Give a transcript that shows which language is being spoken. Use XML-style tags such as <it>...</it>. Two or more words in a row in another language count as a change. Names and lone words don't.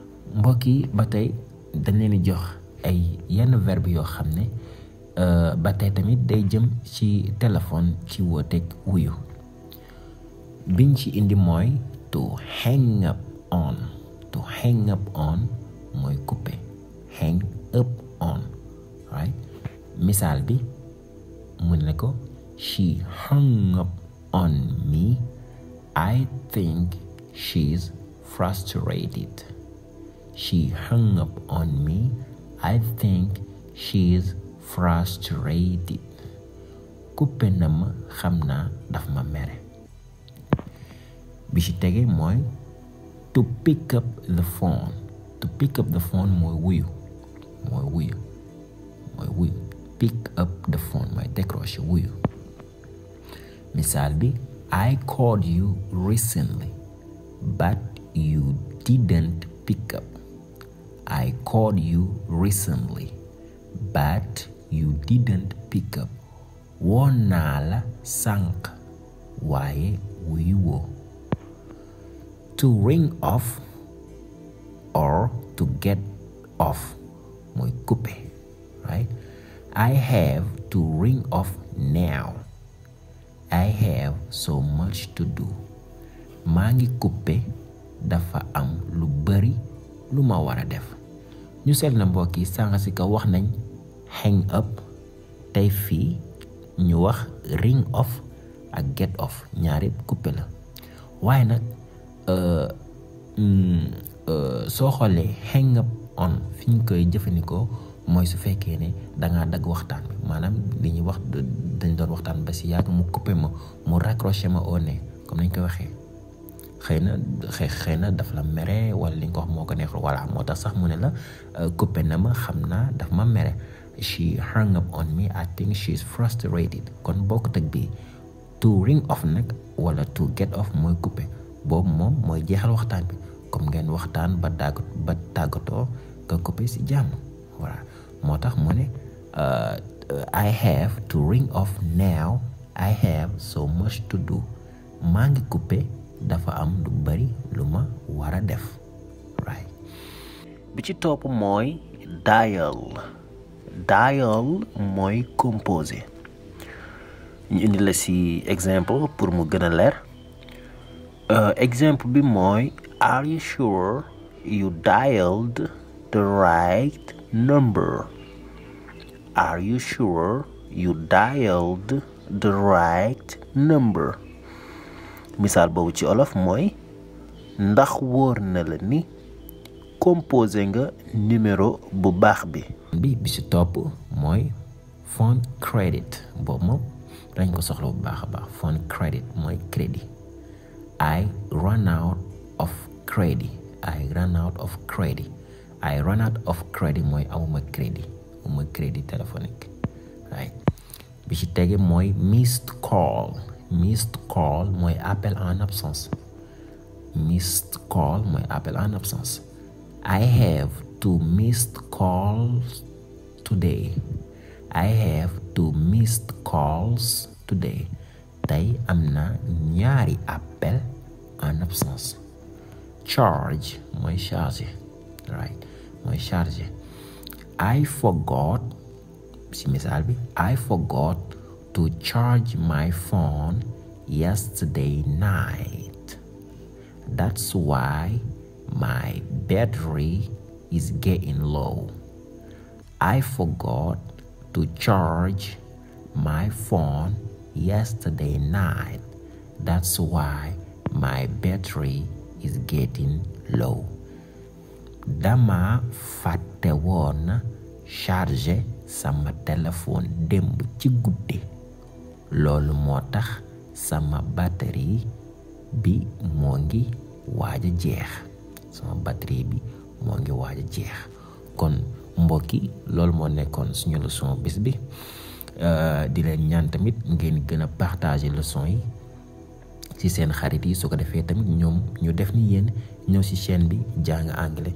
<wo>mbokk yi ba tey dañ leen di jox ay yenn verbe yoo xam ne ba tey tamit day jëm ci téléphone ci wooteeg wuyu biñ ci indi mooy</wo> <en>to hang up on. To hang up on</en> <wo>mooy couper.</wo> <en>Hang up on, right?</en> <wo>Misaal bi mu ne ko</wo> <en>she hung up on me. I think she's frustrated. She hung up on me. I think she's frustrated.</en> <wo>Couper na ma xam naa daf ma mere. Bi ci tege mooy</wo> <en>to pick up the phone. To pick up the phone</en> <wo>mooy wuyu.</wo> <en>Pick up the phone</en> <wo>mooy décrocher wuyu. Misaal bi</wo> <en>I called you recently but you didn't pick up. I called you recently but you didn't pick up.</en> <wo>Woon naa la sànq waaye wuyu woo.</wo> <en>To ring off or to get off</en> <wo>mooy couper,</wo> <en>right? I have to ring off now. I have so much to do.</en> <wo>Maa ngi couper dafa am lu bari lu ma war a def. ñu seet na mbokk yi sànq si ka wax nañ</wo> <en>hang up</en> <wo>tey fii ñu wax</wo> <en>ring off</en> <wo>ak</wo> <en>get off</en> <wo>ñaari couper la waaye nag soo xoolee</wo> <en>hang up on</en> <wo>fi ñu koy jëfandikoo mooy su fekkee ne dangaa dagg waxtaan bi maanaam li ñuy wax dañ doon waxtaan ba si yàgg mu coupé ma mu raccroché ma</wo> <fr>au nez</fr> <wo>comme nañ koy waxee xëy na daf la mere wala li nga ko wax moo ko neexul voilà moo tax sax mu ne la coupé na ma xam naa daf ma mere.</wo> <en>She hung up on me. I think she's frustrated.</en> <wo>kon bokkut ak bii</wo> <en>to ring off</en> <wo>nag wala</wo> <en>to get off</en> <wo>mooy coupé boobu moom mooy jeexal waxtaan bi comme ngeen waxtaan ba tàggatoo nga coupé si jàmm voilà moo tax mu ne</wo> <en>I have to ring off now. I have so much to do.</en> <wo>maa ngi coupé dafa am lu bari lu ma war a def right. bi ci topp mooy dial. Dial mooy composé ñu indi la si exemple</wo> <fr>pour mu</fr> <wo>gën a leer. Exemple bi mooy</wo> <en>are you sure you dialed the right number? Are you sure you dialed the right number?</en> <wo>misaal boobu ci olof mooy ndax wóor na la ni composé nga numéro bu baax bi. bi si topp mooy</wo> <en>phone credit</en> <wo>boobu moom dañ ko soxla bu baax a baax.</wo> <en>phone credit</en> <wo>mooy crédit.</wo> <en>I run out of credit. I run out of credit. I run out of credit</en> <wo>mooy amuma</wo> <fr>crédit téléphonique</fr> <en>right.</en> <wo>bi ci tege mooy</wo> <en>missed call. Missed call</en> <wo>mooy</wo> <fr>appel en absence.</fr> <en>Missed call</en> <wo>mooy</wo> <fr>appel en absence.</fr> <en>I have 2 missed calls today. I have 2 missed calls today.</en> <wo>tey am na ñaari</wo> <fr>appel en absence.</fr> <wo>Charge mooy chargé right mooy chargé.</wo> <en>I forgot</en> <wo>si misaal bi</wo> <en>I forgot to charge my phone yesterday night. That's why my battery is getting low. I forgot to charge my phone yesterday night. That's why my battery is getting low.</en> <wo>Dama fàtte woon charger sama téléphone démb ci guddi. loolu moo tax sama batterie bi moo ngi waaj a jeex. sama batterie bi moo ngi waaj a jeex. kon mbokki loolu moo nekkoon suñu</wo> <fr>leçon bis</fr> <wo>bi di leen ñaan tamit ngeen gën a partager leçon yi ci seen xarit yi su ko defee tamit ñoom ñu def ni yéen ñëw ci chaîne bi jàng anglais.</wo>